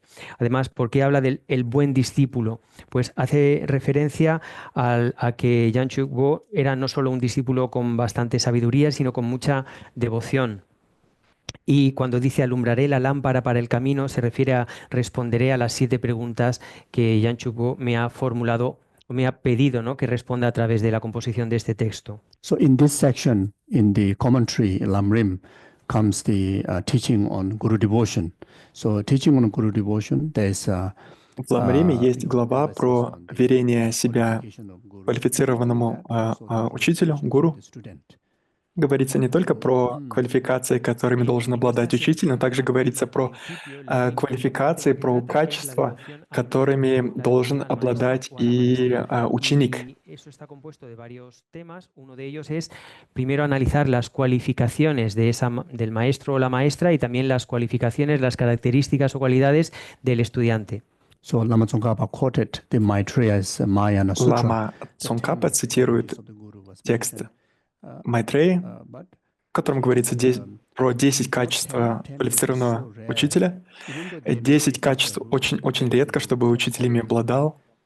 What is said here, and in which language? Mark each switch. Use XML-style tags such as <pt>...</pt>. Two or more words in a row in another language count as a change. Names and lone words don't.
<es>Además, ¿por qué habla del buen discípulo? Pues hace referencia a que Janchuk Bo era no solo un discípulo con bastante sabiduría, sino con mucha devoción. Y cuando dice alumbraré la lámpara para el camino, se refiere a responderé a las 7 preguntas que Janchuk Bo me ha formulado, o me ha pedido, ¿no?, que responda a través de la composición de este texto.</es> <en>So in this section, in the commentary, Lamrim, comes the teaching on Guru devotion. So teaching on Guru devotion, there's</en> <ru>В Ламриме есть глава про верение себя квалифицированному учителю, гуру. говорится не только про квалификации, которыми должен обладать учитель, но также говорится про квалификации, про качества, которыми должен обладать и ученик.</ru> <es>Y eso está compuesto de varios temas. Uno de ellos es primero analizar las cualificaciones del maestro o la maestra y también las cualificaciones, las características o cualidades del estudiante.</es> <en>So Lama Tsongkhapa quoted the Maitreya's Mahayana Sutra.</en> <ru>Лама Цонгкапа цитирует текст Майтреи, в котором говорится про 10 качеств квалифицированного учителя. 10 качеств очень редко, чтобы учитель ими обладал.</ru>